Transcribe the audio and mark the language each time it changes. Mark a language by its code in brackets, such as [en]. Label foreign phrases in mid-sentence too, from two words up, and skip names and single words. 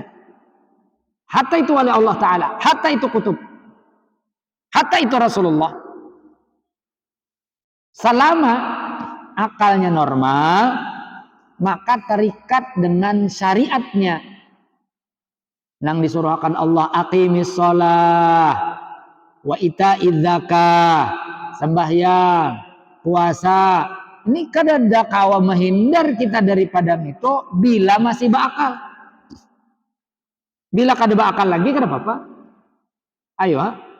[id] Hatta itu oleh Allah Ta'ala, hatta itu kutub, hatta itu Rasulullah. Selama akalnya normal, maka terikat dengan syariatnya. [bjn] Nang disuruhkan Allah, [ar] aqimis shalah wa ita'iz zakah, [id] sembahyang, puasa. [bjn] Ini kada kawa menghindar kita daripada itu bila masih berakal. Bila kada berakal lagi kada apa-apa. Ayo ha.